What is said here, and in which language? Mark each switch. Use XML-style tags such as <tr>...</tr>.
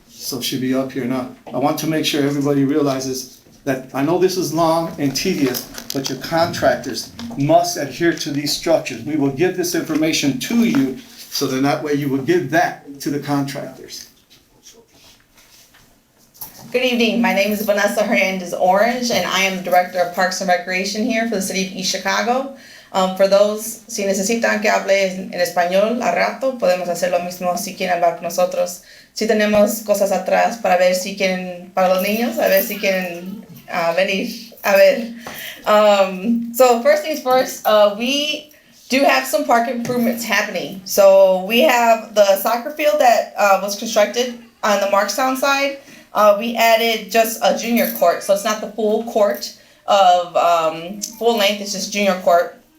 <en>So she'll be up here now. I want to make sure everybody realizes that I know this is long and tedious, but your contractors must adhere to these structures. We will give this information to you so then that way you will give that to the contractors. Good evening, my name is Vanessa Hernandez Orange and I am the Director of Parks and Recreation here for the City of East Chicago. For those,</en> <es>si necesitan que hable en español a rato, podemos hacer lo mismo si quieren hablar con nosotros. Si tenemos cosas atrás para ver si quieren, para los niños, a ver si quieren venir a ver.</es> <en>So first things first, we do have some park improvements happening. So we have the soccer field that was constructed on the Marktown side. We added just a junior court, so it's not the full court of full length, it's just junior court.</en>